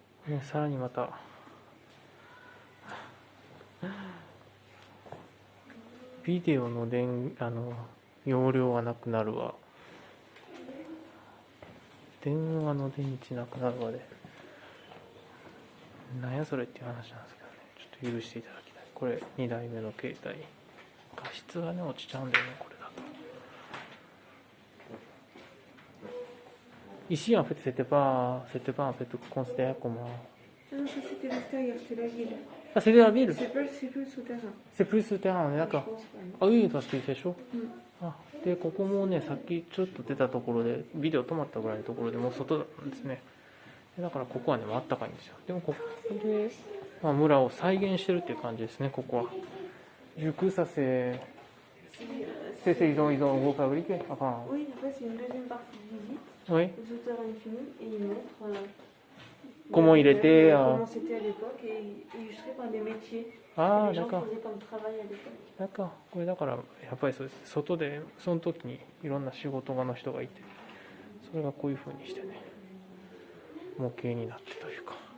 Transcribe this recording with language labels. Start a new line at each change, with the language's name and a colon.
Japanese: ね、さらにまたビデオの容量がなくなるわ、電話の電池なくなるわで、なんやそれっていう話なんですけどね、ちょっと許していただきたい。これ2台目の携帯、画質がね落ちちゃうんだよね、これだと。
French: Ici, en fait, c'était pas en fait considéré comme Non, ça c'était l'extérieur, c'est la ville. Ah, c'est la ville. C'est plus le souterrain. C'est plus souterrain, on est d'accord. Je pense, ouais. Ah oui, parce qu'il fait chaud.
Japanese: うん。あ、で、ここもね、さっきちょっと出たところで、ビデオ止まったぐらいのところでもう外なんですね。だからここはね、あったかいんですよ。でもここで、まあ、村を再現してるっていう感じですね、ここは。
French: Du coup, ça ils ont refabriqué. Enfin, Oui, en fait, c'est une deuxième partie de visite. oui. Le souterrain est fini et ils montrent Comment il était, comment c'était à l'époque et illustré par des métiers que
Japanese: ああ、
French: les gens
Japanese: だから、
French: faisaient comme travail à l'époque.
Japanese: なんかこれだからやっぱりそうです。外でその時にいろんな仕事場の人がいて、それがこういう風にしてね、模型になってというか。